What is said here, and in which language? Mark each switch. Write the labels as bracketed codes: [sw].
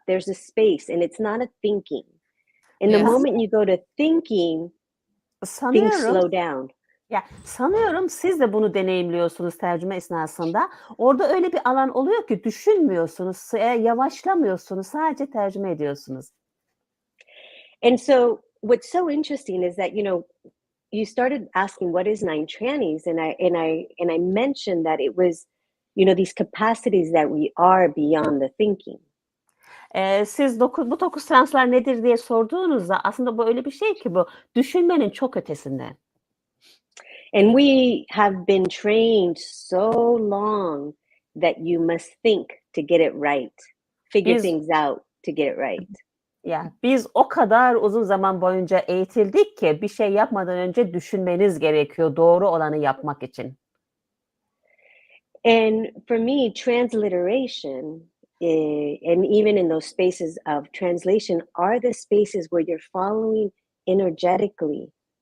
[en] There's a space and it's not a thinking. And the moment you go to thinking, things slow down. [tr] Ya sanıyorum siz de bunu deneyimliyorsunuz tercüme esnasında. Orada öyle bir alan oluyor ki düşünmüyorsunuz, yavaşlamıyorsunuz, sadece tercüme ediyorsunuz. [en] And so what's so interesting is that, you started asking what is 9 Trannies, and I mentioned that it was, these capacities that we are beyond the thinking. [tr] Siz bu 9 translar nedir diye sorduğunuzda aslında bu öyle bir şey ki bu düşünmenin çok ötesinde. [en] And we have been trained so long that you must think to get it right, figure things out to get it right. [tr] Ya biz o kadar uzun zaman boyunca eğitildik ki bir şey yapmadan önce düşünmeniz gerekiyor doğru olanı yapmak için. [en] And for me, transliteration, and even in those spaces of translation, are the spaces where you're following energetically.